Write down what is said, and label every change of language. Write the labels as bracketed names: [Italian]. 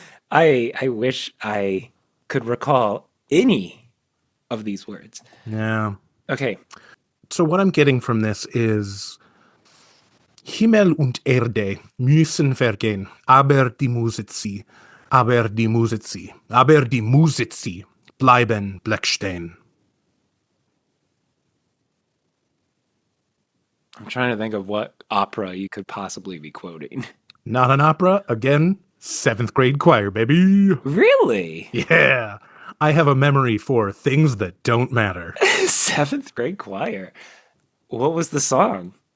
[English] I wish I could recall any of these words. Yeah. Okay. So what I'm getting from this is [German] Himmel und Erde müssen vergehen, aber die Musici, bleiben stehen. [English] I'm trying to think of what opera you could possibly be quoting. Not an opera, again, 7th grade choir, baby. Really? Yeah. I have a memory for things that don't matter. 7th grade choir. What was the song?